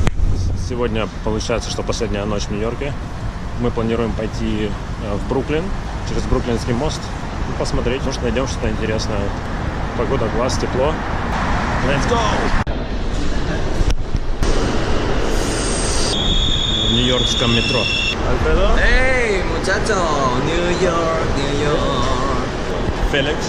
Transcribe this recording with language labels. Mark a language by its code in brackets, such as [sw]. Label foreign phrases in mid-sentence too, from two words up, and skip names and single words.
[ru] Сегодня получается, что последняя ночь в Нью-Йорке. Мы планируем пойти в Бруклин через Бруклинский мост и посмотреть, может найдем что-то интересное. Погода класс, тепло. [en] Let's go! [ru] В нью-йоркском метро. Альфредо? [es] Hey, muchacho, New York, New York. [ru] Феликс.